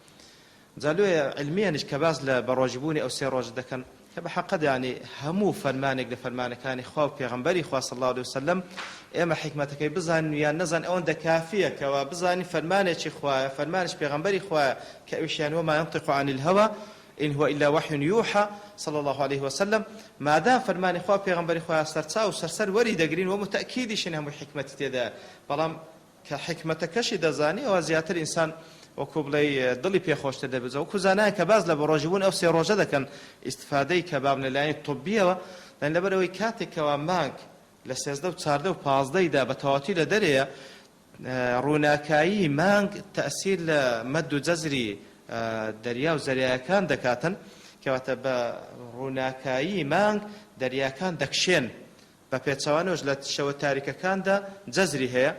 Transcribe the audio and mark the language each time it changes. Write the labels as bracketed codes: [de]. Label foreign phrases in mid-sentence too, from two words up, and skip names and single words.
[ckb] جا لێیە علمیانش کە باز لە بە ڕۆژبوونی ئەو 3 ڕۆژ دەکەن کە بە حەقەت یعنی هەموو فەرمانێک لە فەرمانەکانی خوا و پێغەمبەری خوا [ar] صلی الله علیه وسلم [ckb] ئێمە حیکمەتەکەی بزانین یان نەزان ئەوەندە کافیە کەوا بزانین فەرمانێکی خوایە، فەرمانش پێغەمبەری خوایە کە ئەویشیان [ar] وما ينطق عن الهوى إن هو إلا وحي يوحى صلى الله عليه وسلم. [ckb] مادام فرماني خوا پێغەمبەری خوا سەرچاو سەرسەر وەری دەگرین و متأکیدیشن هەموو حیکمەتی تێدا، بەڵام کە حیکمەتەکەشی دەزانی ئەوە زیاتر ئینسان وەکو بڵێ دڵی پێخۆشتر دەبێت. وەکو زانایە کە باز لە بە ڕۆژیبوون ئەو 3 ڕۆژە دەکەن ئیستفادەی کە بابنە لایەنی طبیەوە، لەبەرەوەی کاتێکەوە مانگ لە 13 و 14 و 15دا بە تەواتی لە دەرەیە، ڕووناکایی مانگ تەئسیر لە مەد و جەزری دەریا و زەریاکان دەکاتن، کەواتە بە ڕووناکایی مانگ دەریاکان دەکشێن، بە پێچەوانەوەش لە شەوە تاریکەکاندا جەزری هەیە.